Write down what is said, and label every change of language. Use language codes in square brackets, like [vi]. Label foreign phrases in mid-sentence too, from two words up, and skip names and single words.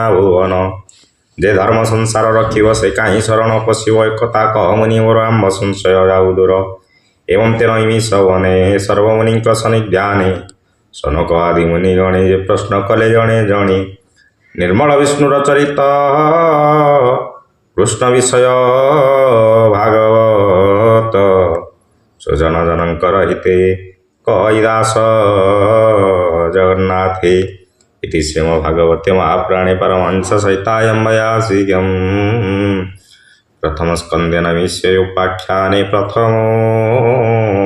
[or] ଭୁବନ ଯେ ଧର୍ମ ସଂସାର ରଖିବ ସେ କାହିଁ ଶରଣ ପଶିବ ଏକଥା କହ ମୁନି ମୋର ଆମ୍ଭ ସଂଶୟ ଯାଉ ଦୂର ଏବଂ ତେଣ ନିମିଷ ବନେ ସର୍ବମୁନିଙ୍କ ସନ୍ନିଧ୍ୟାନେ ସନକ ଆଦି ମୁନି ଗଣେ ଯେ ପ୍ରଶ୍ନ କଲେ ଜଣେ ଜଣେ ନିର୍ମଳ ବିଷ୍ଣୁର ଚରିତ କୃଷ୍ଣ ବିଷୟ ଭାଗବତ ସୁଜନ ଜନଙ୍କର ହିତେ କହି ଦାସ ଜଗନ୍ନାଥେ [sa] इति श्रीमद्भागवते महापुराणे परमहंस सहितायां प्रथम स्कंदे नविष्य उपाख्याने प्रथमो